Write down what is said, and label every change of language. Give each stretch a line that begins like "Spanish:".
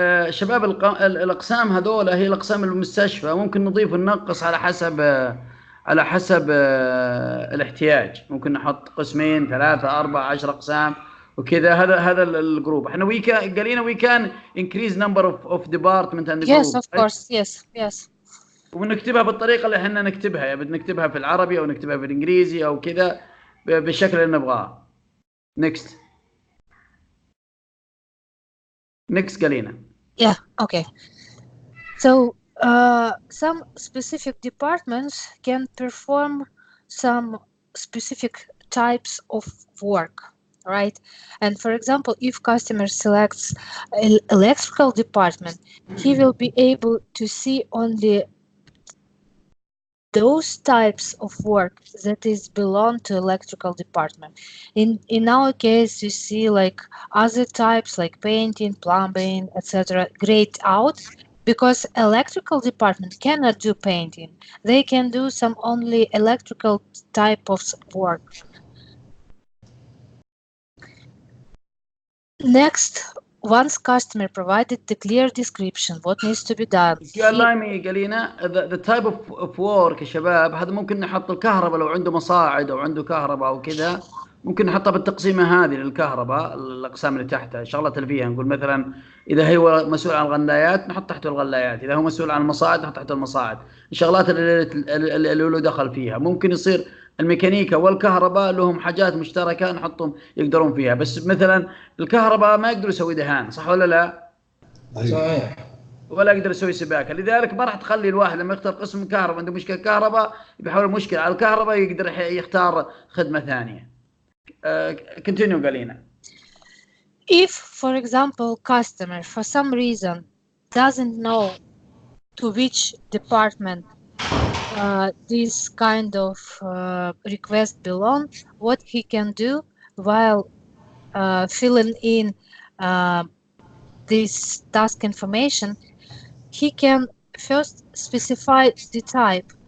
Arabic: شباب الأقسام هذول هي الأقسام المستشفى، ممكن نضيف وننقص على حسب الاحتياج. ممكن نحط قسمين، 3، 4، 10 أقسام وكذا. هذا الجروب. احنا
English: Galina, we can increase number of department and group. Yes, of course. Yes.
Arabic: ونكتبها بالطريقة اللي احنا نكتبها، يعني بنكتبها في العربي أو نكتبها في الإنجليزي أو كذا بالشكل اللي نبغاه.
English: Next, Galina. Yeah, okay. So some specific departments can perform some specific types of work. right? And for example, if customer selects electrical department, he will be able to see only those types of work that is belong to electrical department. In our case, you see like other types like painting, plumbing, etc. grayed out because electrical department cannot do painting. They can do some only electrical type of work. Next, once customer provided the clear description what needs to be done. If you allow me, Galina, the type of work
Arabic: يا شباب هذا ممكن نحط الكهرباء لو عنده مصاعد أو عنده كهرباء أو كذا ممكن نحطها بالتقسيمة هذه للكهرباء الأقسام اللي تحتها الشغلات اللي فيها نقول مثلا إذا هو مسؤول عن الغلايات نحط تحته الغلايات، إذا هو مسؤول عن المصاعد نحط تحته المصاعد، الشغلات اللي له دخل فيها. ممكن يصير الميكانيكا والكهرباء لهم حاجات مشتركة نحطهم يقدرون فيها، بس مثلا الكهرباء ما يقدر يسوي دهان، صح ولا لا؟ صحيح. ولا يقدر يسوي سباكه، لذلك ما راح تخلي الواحد لما يختار قسم كهرباء عنده مشكله كهرباء بيحاول المشكله على الكهرباء يقدر يختار خدمه ثانيه.
English: Continue, Galina. If, for example, customer for some reason doesn't know to which department this kind of request belongs, what he can do while filling in this task information, he can first specify the type.